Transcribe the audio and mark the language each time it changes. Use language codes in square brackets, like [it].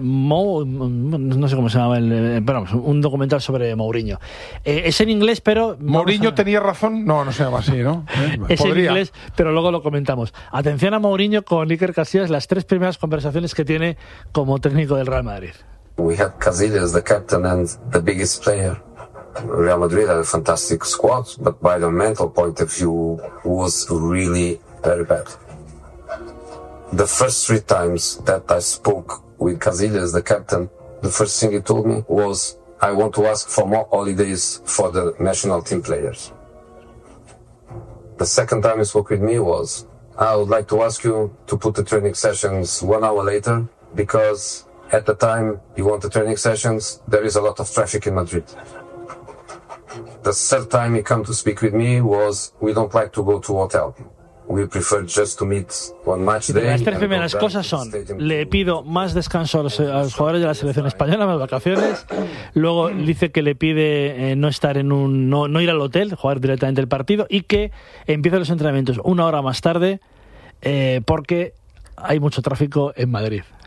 [es] No sé cómo se llama un documental sobre Mourinho. Es en inglés, pero Mourinho tenía razón. No se llama así, ¿no? Es en inglés, pero luego lo comentamos. Atención a Mourinho con Iker Casillas, las tres primeras conversaciones que tiene como técnico del Real Madrid. [en] We have Casillas, the captain and the biggest player. Real Madrid had a fantastic squad, but by the mental point of view, was really very bad. The first three times that I spoke with Casillas, the captain, the first thing he told me was, I want to ask for more holidays for the national team players. The second time he spoke with me was, I would like to ask you to put the training sessions 1 hour later, because at the time you want the training sessions, there is a lot of traffic in Madrid. The third time he came to speak with me was, we don't like to go to hotel. We prefer just to meet one match day. [es] Las tres primeras cosas son, le pido más descanso a los jugadores de la selección española, más vacaciones. Luego dice que le pide no ir al hotel, jugar directamente el partido, y que empiece los entrenamientos una hora más tarde porque hay mucho tráfico en Madrid.